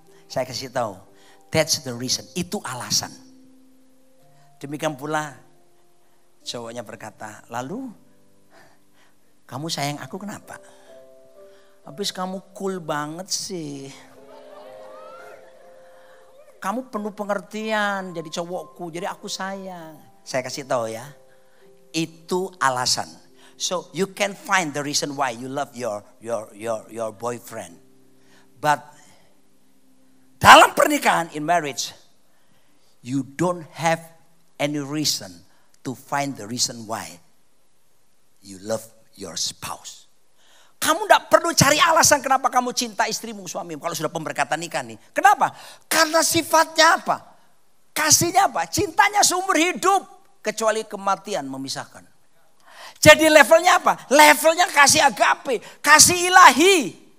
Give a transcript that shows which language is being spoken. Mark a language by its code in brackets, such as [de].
[id] Saya kasih tahu, [en] that's the reason. [id] Itu alasan. Demikian pula cowoknya berkata, lalu kamu sayang aku kenapa? Habis kamu cool banget sih. Kamu penuh pengertian jadi cowokku, jadi aku sayang. Saya kasih tahu ya, itu alasan. [en] So you can find the reason why you love your boyfriend. But [id] dalam pernikahan, [en] in marriage, you don't have any reason to find the reason why you love your spouse. [id] Kamu tidak perlu cari alasan kenapa kamu cinta istrimu, suamimu. Kalau sudah pemberkatan nikah nih. Kenapa? Karena sifatnya apa? Kasihnya apa? Cintanya seumur hidup. Kecuali kematian memisahkan. Jadi levelnya apa? Levelnya kasih agape. Kasih ilahi.